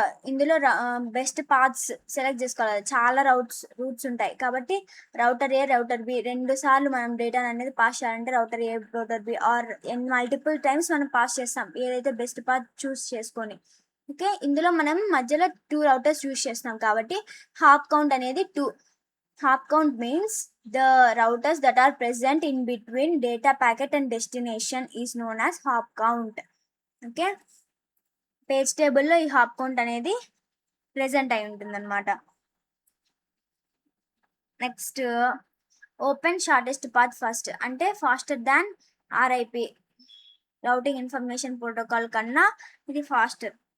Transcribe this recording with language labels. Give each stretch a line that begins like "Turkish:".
Telugu: ఇందులో best paths select చేసుకోవాలి. చాలా రూట్స్ ఉంటాయి కాబట్టి రౌటర్ ఏ రౌటర్ బి రెండు సార్లు మనం డేటా అనేది పాస్ చేయాలంటే router ఏ router B are multiple times మనం పాస్ చేస్తాం ఏదైతే బెస్ట్ పాత్ చూస్ చేసుకొని. ఓకే, ఇందులో మనం మధ్యలో 2 రౌటర్స్ యూస్ చేస్తాం కాబట్టి హాప్ కౌంట్ అనేది 2.
English: Hop count means the routers that are present in between data packet and destination is known as hop count.
Telugu: Okay, page టేబుల్లో ఈ హాప్ కౌంట్ అనేది ప్రెజెంట్ అయి ఉంటుంది అనమాట. Next open shortest path first, అంటే faster than RIP routing information protocol కన్నా ఇది faster.